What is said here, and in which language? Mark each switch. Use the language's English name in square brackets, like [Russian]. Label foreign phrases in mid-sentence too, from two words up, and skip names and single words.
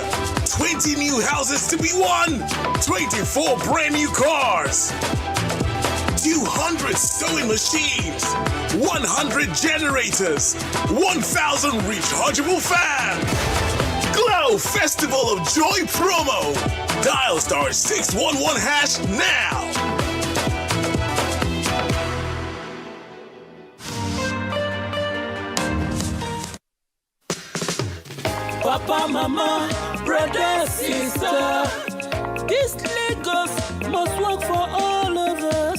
[English] 20 new houses to be won. 24 brand new cars. 200 sewing machines, 100 generators, 1,000 rechargeable fans. Glow Festival of Joy promo. Dial *611# now. Papa, mama, brother, sister, this Lagos must work for all of us.